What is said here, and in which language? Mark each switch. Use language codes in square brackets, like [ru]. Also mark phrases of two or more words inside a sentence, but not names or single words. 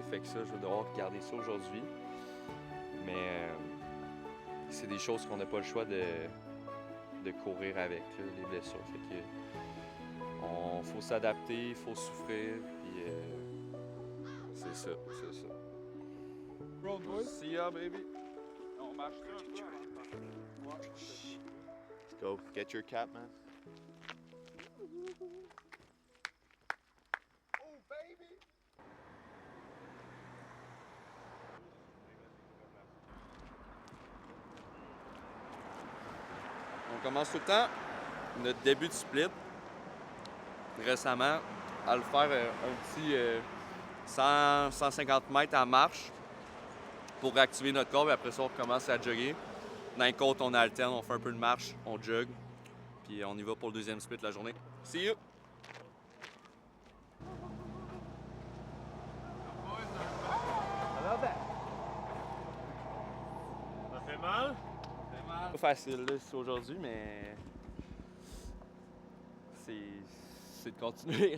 [fr] Fait que ça, je vais devoir regarder ça aujourd'hui. Mais c'est des choses qu'on n'a pas le choix de courir avec, là, les blessures. Fait que faut s'adapter, il faut souffrir, puis c'est ça. [en] Roll boys. See ya, baby. [fr] On marche là. [en] Let's go. Get your cap, man. [fr] On commence tout le temps notre début de split, récemment, à le faire un petit 150 mètres en marche pour réactiver notre corps, et après ça, on recommence à jogger. Dans les côtes, on alterne, on fait un peu de marche, on jogue, puis on y va pour le deuxième split de la journée. [en] See you! [fr] Ça fait mal? Pas facile là, c'est aujourd'hui, mais c'est de continuer.